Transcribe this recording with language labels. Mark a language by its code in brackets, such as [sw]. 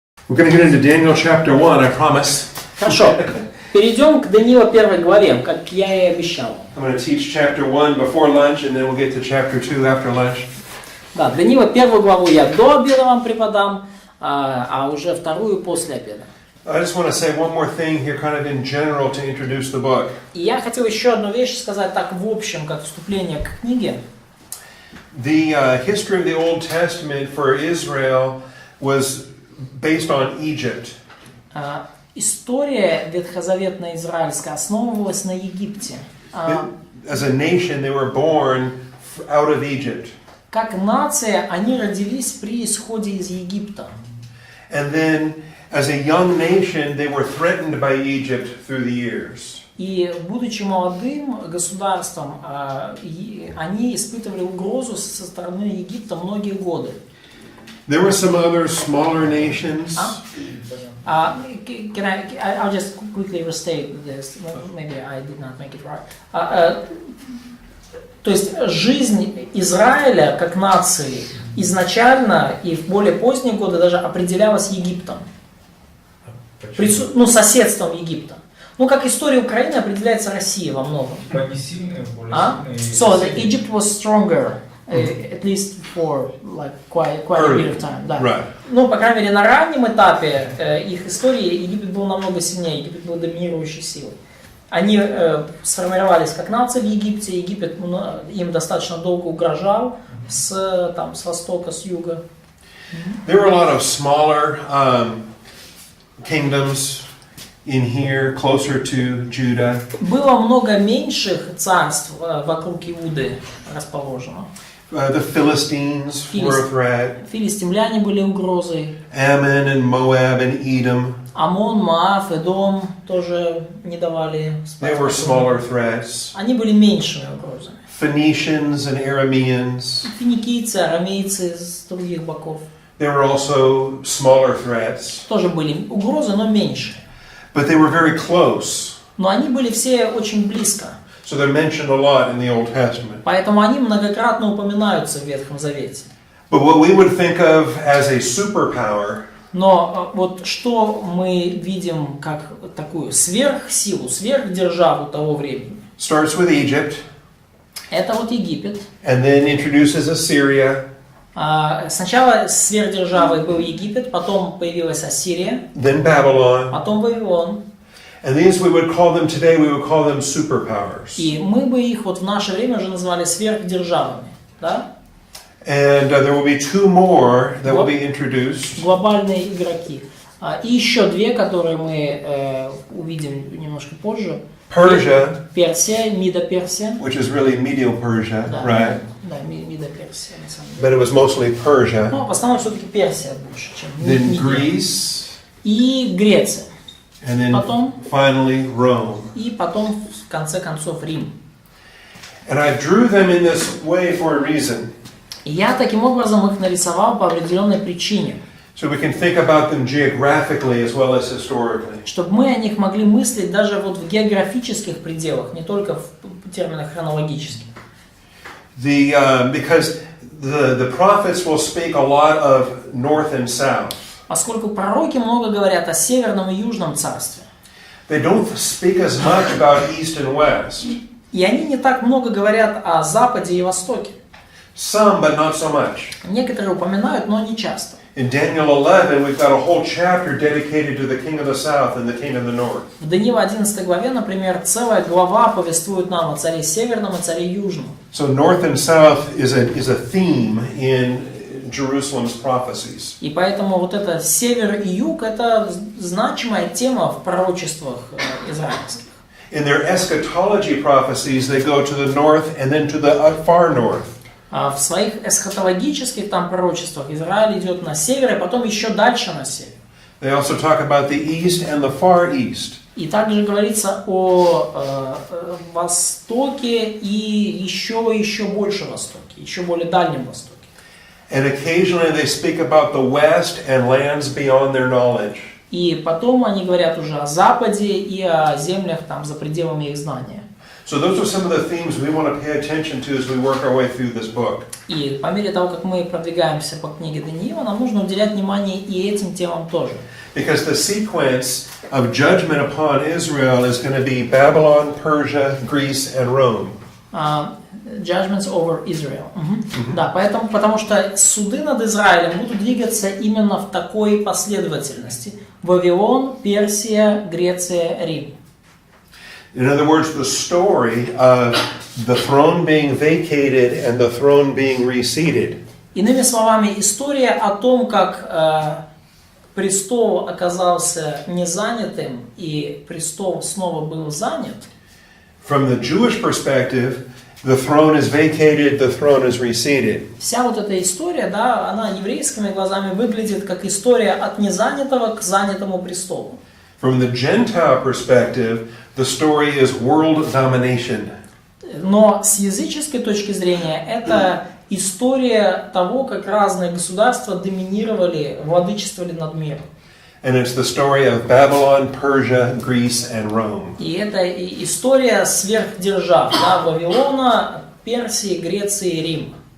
[en] We're going to get into Daniel chapter 1, I promise. [ru] Хорошо. Перейдем к Даниила 1 главе, как я и обещал. [en] I'm going to teach chapter 1 before lunch, and then we'll get to chapter 2 after lunch. [ru] Да, Даниила 1 главу я до обеда вам преподам, а уже вторую после обеда. [en] I just want to say one more thing here, kind of in general, to introduce the book. [ru] И я хотел еще одну вещь сказать так в общем, как вступление к книге. [en] The history of the Old Testament for Israel was based on Egypt. [ru] История ветхозаветная израильская основывалась на Египте. [en] As a nation, they were born out of Egypt. [ru] Как нация, они родились при исходе из Египта. [en] And then, as a young nation, they were threatened by Egypt through the years. [ru] И, будучи молодым государством, они испытывали угрозу со стороны Египта многие годы. [en] There were some other smaller nations. I'll just quickly restate this. Maybe I did not make it right. [ru] То есть жизнь Израиля как нации изначально и в более поздние годы даже определялась Египтом. Соседством Египта. Как история Украины определяется Россией во многом. Более сильные, более сильные. [en] So Egypt was stronger, at least for like quite a bit of time. [ru] Да. [en] Right. [ru] По крайней мере, на раннем этапе их истории Египет был намного сильнее, Египет был доминирующей силой. Они сформировались как нация в Египте, Египет им достаточно долго угрожал с востока, с юга. [en] There were a lot of smaller kingdoms in here, closer to Judah. [ru] Было много меньших царств вокруг Иуды расположено. [en] The Philistines were a threat. [ru] Филистимляне были угрозой. [en] Ammon and Moab and Edom. [ru] Амон, Моав, Эдом тоже не давали спать. [en] They were smaller threats. [ru] Они были меньшими угрозами. [en] Phoenicians and Arameans. [ru] Финикийцы, арамейцы с других боков. [en] They were also smaller threats. [ru] Тоже были угрозы, но меньше. [en] But they were very close. [ru] Но они были все очень близко. [en] So they're mentioned a lot in the Old Testament. [ru] Поэтому они многократно упоминаются в Ветхом Завете. [en] But what we would think of as a superpower, [ru] но что мы видим как такую сверхсилу, сверхдержаву того времени? [en] Starts with Egypt. [ru] Это Египет. [en] And then introduces Assyria. [ru] Сначала сверхдержавой был Египет, потом появилась Ассирия, [en] then Babylon. [ru] Потом Вавилон. [en] And these we would call them today, we would call them superpowers. [ru] И мы бы их в наше время уже назвали сверхдержавами, да? [en] And there will be two more that will be introduced. [ru] Глобальные игроки. И еще две, которые мы увидим немножко позже. [en] Persia, [ru] Персия, Мидо-Персия. [en] which is really Medial Persia, [ru] Да, [en] right? [ru] Да, Мидо-Персия, на самом деле. [en] But it was mostly Persia. [ru] В основном все-таки Персия больше, чем [en] Then [ru] Мидия. [en] Greece. [ru] И Греция. [en] And then [ru] Потом, [en] finally Rome. [ru] И потом, в конце концов, Рим. [en] And I drew them in this way for a reason. [ru] И я таким образом их нарисовал по определенной причине. [en] So we can think about them geographically as well as historically. [ru] Чтобы мы о них могли мыслить даже в географических пределах, не только в терминах хронологических. [en] Because the prophets will speak a lot of north and south. [ru] Поскольку пророки много говорят о северном и южном царстве. [en] They don't speak as much about east and west. [ru] И они не так много говорят о западе и востоке. [en] Some, but not so much. [ru] Некоторые упоминают, но не часто. [en] In Daniel 11, we've got a whole chapter dedicated to the king of the south and the king of the north. [ru] В Даниила 11 главе, например, целая глава повествует нам о царе северном и царе южном. [en] So north and south is a theme in Jerusalem's prophecies. [ru] И поэтому это север и юг — это значимая тема в пророчествах израильских. [en] In their eschatology prophecies, they go to the north and then to the far north. [ru] В своих эсхатологических пророчествах Израиль идет на север, и потом еще дальше на север. [en] They also talk about the east and the far east. [ru] И также говорится о востоке и еще больше востоке, еще более дальнем востоке. [en] And occasionally they speak about the west and lands beyond their knowledge. [ru] И потом они говорят уже о западе и о землях за пределами их знания. [en] So those are some of the themes we want to pay attention to as we work our way through this book. [ru] И по мере того, как мы продвигаемся по книге Даниила, нам нужно уделять внимание и этим темам тоже. [en] Because the sequence of judgment upon Israel is going to be Babylon, Persia, Greece, and Rome. Judgments over Israel. [ru] Да, потому что суды над Израилем будут двигаться именно в такой последовательности. Вавилон, Персия, Греция, Рим. [en] In other words, the story of the throne being vacated and the throne being reseated. [ru] Иными словами, история о том, как престол оказался незанятым и престол снова был занят. [en] From the Jewish perspective, the throne is vacated, the throne is reseated. [ru] Вся вот эта история, да, она еврейскими глазами выглядит как история от незанятого к занятому престолу. [en] From the Gentile perspective, the story is world domination. [ru] Но с языческой точки зрения это история того, как разные государства доминировали, владычествовали над миром. [en] And it's the story of Babylon, Persia, Greece, and Rome. [ru] И это история сверхдержав, да, Вавилона, Персии, Греции и Рима.